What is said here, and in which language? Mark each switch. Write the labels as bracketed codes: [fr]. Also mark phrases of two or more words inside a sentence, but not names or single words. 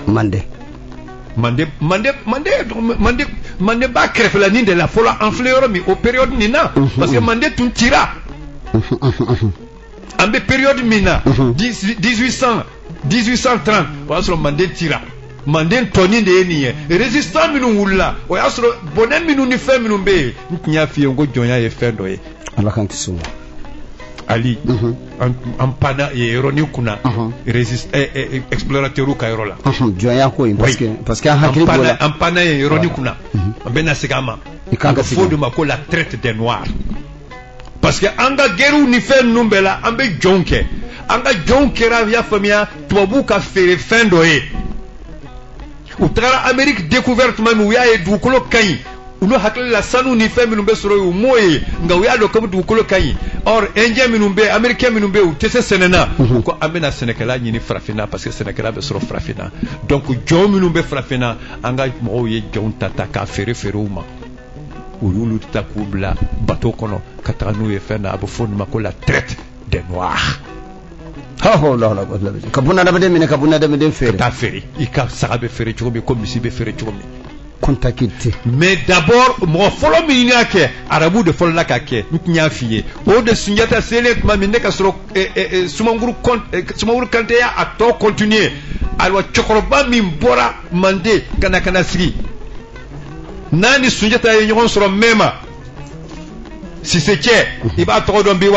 [bm] Mande b'a kɛrɛfɛla nin de la fɔlɔ an filɛ yɔrɔ min o période nin na [fr] parce que [bm] Mande tun cira an bɛ période min na 1830 o y'a sɔrɔ Mande cira Mande tɔnin de ye nin ye résistant minnu wulila o y'a sɔrɔ bonɛ minnu ni fɛn minnu bɛ yen n tun y'a f'i ye ko jɔnya ye fɛn dɔ ye. Ala k'an kisi o ma. Ali an panna yɔrɔnin kunna explorateur ka yɔrɔ la. Jɔnya ko in [fr] parce que [bm] an hakili b'o la. An panna yɔrɔnin kunna an bɛna segin a ma. A bɛ fɔ o de ma ko [fr] la traite des noirs. Parce que [bm] an ka guerrew ni fɛn ninnu bɛɛ la an bɛ jɔnw kɛ an ka jɔnw kɛra y'a faamuya tubabuw ka feere fɛn dɔ ye. U tagara Amérique découverte tuma min u y'a ye dugukolo ka ɲi olu hakili la sanu ni fɛn minnu bɛ sɔrɔ yen u m'o ye nka u y'a dɔn komi dugukolo ka ɲi or indien minnu bɛ américain minnu bɛ u tɛ se sɛnɛ na ko an bɛna sɛnɛkɛla ɲini farafinna [fr] parce que [bm] sɛnɛkɛla bɛ sɔrɔ farafinna donc jɔn minnu bɛ farafinna an ka mɔgɔw ye jɔnw ta k'a feere u ma u y'olu ta k'u bila bateau kɔnɔ ka taga n'u ye fɛn na a bɛ fɔ olu ma ko [fr] la traite des noirs. [bm] ka buna adamaden minɛ ka buna adamaden feere taa feere i ka saga bɛ feere cogo min ko misi bɛ feere cogo min. Contacté. [fr] Mais d'abord [bm] mɔgɔ fɔlɔ min y'a kɛ arabu de fɔlɔ la k'a kɛ n tun y'a f'i ye o de Sunjata selen tuma min ne ka sɔrɔ Sumaworo Kante y'a tɔ continuer ayiwa cɛkɔrɔba min bɔra Mande ka na sigi n'a ni Sunjata ye ɲɔgɔn sɔrɔ Mɛma Sise cɛ i b'a tɔgɔ dɔn bi wa.